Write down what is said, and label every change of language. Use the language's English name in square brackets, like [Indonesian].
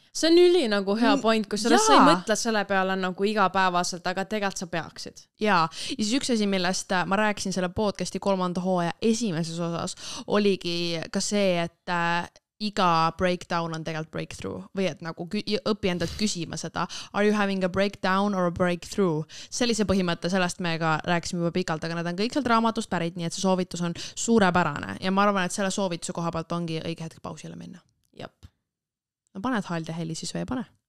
[Estonian] See on üli nagu hea point, kus sa ei mõtle selle peale nagu igapäevaselt, aga tegelikult sa peaksid. Ja siis üks asi, millest ma rääkisin selle podcasti 3. hooaja esimeses osas, oligi ka see, et iga breakdown on tegelikult breakthrough või et nagu õpi endalt küsima seda. [English] Are you having a breakdown or a breakthrough? [Estonian] Sellise põhimõtte, sellest me ka rääkisime juba pikalt, aga need on kõik sealt raamatust pärit, nii et see soovitus on suurepärane ja ma arvan, et selle soovituse koha pealt ongi õige hetk pausile minna. Jep. No paned halde heli siis või ei pane?